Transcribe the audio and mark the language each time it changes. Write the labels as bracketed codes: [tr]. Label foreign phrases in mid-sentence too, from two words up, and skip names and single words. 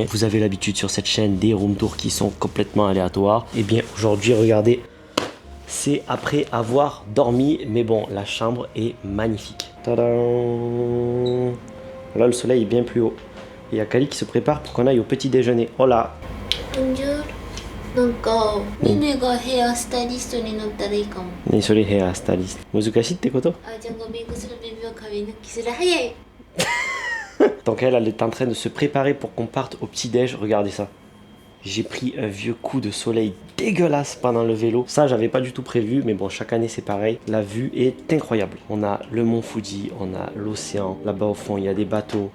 [fr] Vous avez l'habitude sur cette chaîne des room tours qui sont complètement aléatoires. Et bien aujourd'hui, regardez, c'est après avoir dormi, mais bon, la chambre est magnifique. Tadam! Là, le soleil est bien plus haut. Et il y a Kali qui se prépare pour qu'on aille au petit déjeuner. Hola! Bonjour. [ja] なんか、ミネがヘアスタイリストになったらいいかも。ね、それヘアスタイリスト。難しいってこと？あ、じゃあゴミ薬ビビを髪抜きする。早い。 [fr] Donc elle est en train de se préparer pour qu'on parte au petit-déj. Regardez ça. J'ai pris un vieux coup de soleil dégueulasse pendant le vélo. Ça, j'avais pas du tout prévu, mais bon, chaque année c'est pareil. La vue est incroyable. On a le mont Fuji, on a l'océan. Là-bas au fond, il y a des bateaux.